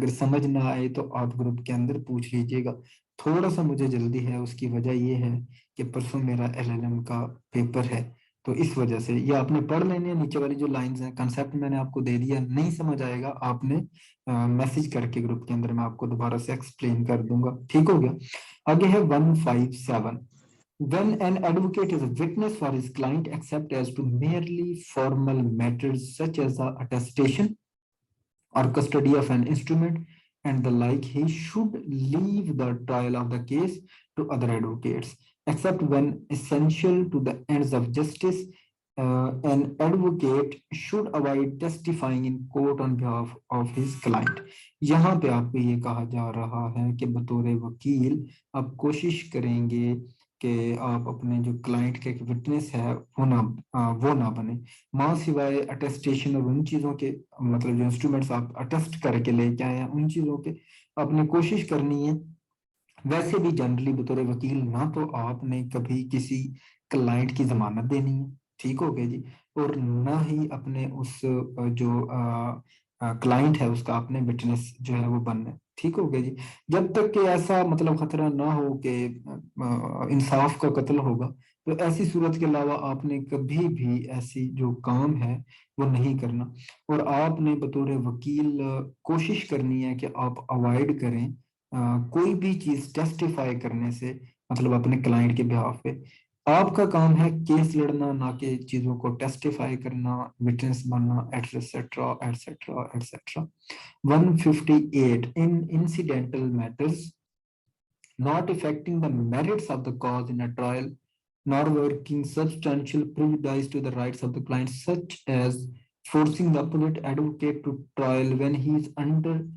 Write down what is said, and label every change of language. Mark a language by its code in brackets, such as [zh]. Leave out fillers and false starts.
[ur] اگر سمجھ نہ آئے تو آپ گروپ کے اندر پوچھ لیجئے گا. تھوڑا سا مجھے جلدی ہے، اس کی وجہ یہ ہے کہ پرسوں میرا LLM کا پیپر ہے، تو اس وجہ سے یہ آپ نے پڑھ لینے ہیں. نیچے والی جو لائنز ہیں، کنسپٹ میں نے آپ کو دے دیا. نہیں سمجھ آئے گا آپ نے میسج کر کے گروپ کے اندر میں آپ کو دوبارہ سے ایکسپلین کر دوں گا. ٹھیک ہو گیا؟ آگے ہے 157. [en] When an advocate is a witness for his client except as to merely formal matters such as the attestation or custody of an instrument and the like, he should leave the trial of the case to other advocates, except when essential to the ends of justice. An advocate should avoid testifying in court on behalf of his client. [ur] یہاں پہ آپ کو یہ کہا جا رہا ہے کہ بطور وکیل آپ کوشش کریں گے کہ آپ اپنے جو کلائنٹ کے وٹنس ہے وہ نہ بنے، ماں سوائے اٹیسٹیشن اور ان چیزوں کے، مطلب جو انسٹرومنٹس آپ اٹیسٹ کر کے لے کے آئے ہیں ان چیزوں کے آپ نے کوشش کرنی ہے. ویسے بھی جنرلی بطور وکیل نہ تو آپ نے کبھی کسی کلائنٹ کی ضمانت دینی ہے، ٹھیک ہو گیا جی، اور نہ ہی اپنے اس جو کلائنٹ ہے اس کا آپ نے وٹنس جو ہے وہ بننا ہے. ٹھیک ہو گیا جی. جب تک کہ ایسا مطلب خطرہ نہ ہو کہ انصاف کا قتل ہوگا، تو ایسی صورت کے علاوہ آپ نے کبھی بھی ایسی جو کام ہے وہ نہیں کرنا. اور آپ نے بطور وکیل کوشش کرنی ہے کہ آپ اوائڈ کریں کوئی بھی چیز ٹیسٹیفائی کرنے سے، مطلب اپنے کلائنٹ کے بہاف پہ. آپ کا کام ہے کیس لڑنا، نہ کہ چیزوں کو ٹیسٹیفائی کرنا، وٹنس بننا، et cetera et cetera et cetera. 158. [en] In incidental matters not affecting the merits of the cause in a trial, nor working substantial prejudice to the rights of the client, such as forcing the opponent advocate to trial when he is under